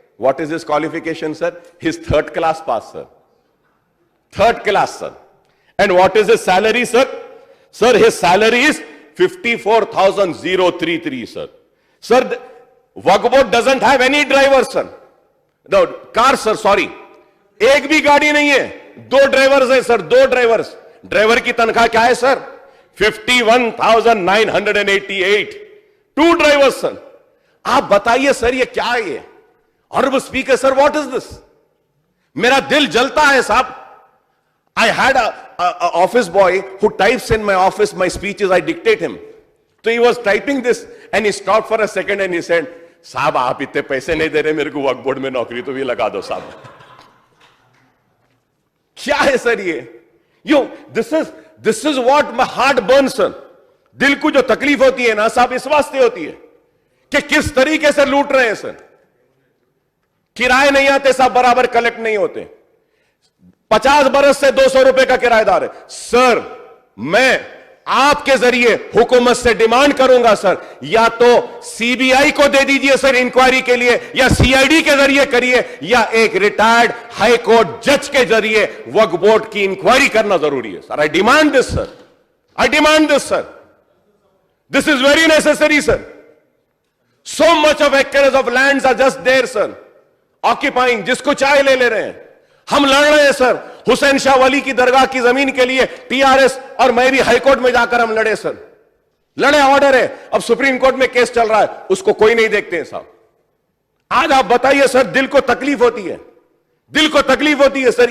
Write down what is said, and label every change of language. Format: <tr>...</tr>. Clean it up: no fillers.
<en>What is his qualification, sir? His third class pass, sir. Third class, sir. And what is his salary, sir? Sir, his salary is 54,033, sir. Sir, Waqf board doesn't have any driver, sir. The car, sir, sorry.</en> <hi>एक भी गाड़ी नहीं है. 2 drivers है, sir. 2 drivers. Driver की तनख्वाह क्या है, sir? 51,988. 2 drivers, sir. आप बताइए, sir, ये क्या है ये?</hi> <en>Honorable Speaker, sir, what is this?</en> <hi>मेरा दिल जलता है, साहब.</hi> <en>I had a office boy who types in my office my speeches, I dictate him. So he was typing this And he stopped for a second and he said,</en> <hi>साहब आप इतने पैसे नहीं दे रहे मेरे को वक्फ बोर्ड में नौकरी तो भी लगा दो साहब. क्या है सर ये?</hi> <en>Yo this is what my heart burn sir.</en> <hi>दिल को जो तकलीफ होती है ना साहब इस वास्ते होती है कि किस तरीके से लूट रहे हैं सर. किराए नहीं आते साहब, बराबर कलेक्ट नहीं होते. 50 बरस से 200 रुपए का किराएदार है सर. मैं आपके जरिए हुकूमत से डिमांड करूंगा सर, या तो सीबीआई को दे दीजिए सर इंक्वायरी के लिए, या सीआईडी के जरिए करिए, या एक रिटायर्ड हाई कोर्ट जज के जरिए वक्फ बोर्ड की इंक्वायरी करना जरूरी है sir.</hi> <en>I demand this sir. I demand this sir. This is very necessary sir. So much of acres of lands are just there, sir, occupying,</en> <hi>जिसको चाहे ले ले रहे हैं. हम लड़ रहे हैं सर हुसैन शाह वली की दरगाह की जमीन के लिए, टीआरएस और मैं भी हाईकोर्ट में जाकर हम लड़े सर. लड़े, ऑर्डर है, अब सुप्रीम कोर्ट में केस चल रहा है, उसको कोई नहीं देखते हैं साहब. आज आप बताइए सर, दिल को तकलीफ होती है, दिल को तकलीफ होती है सर.</hi>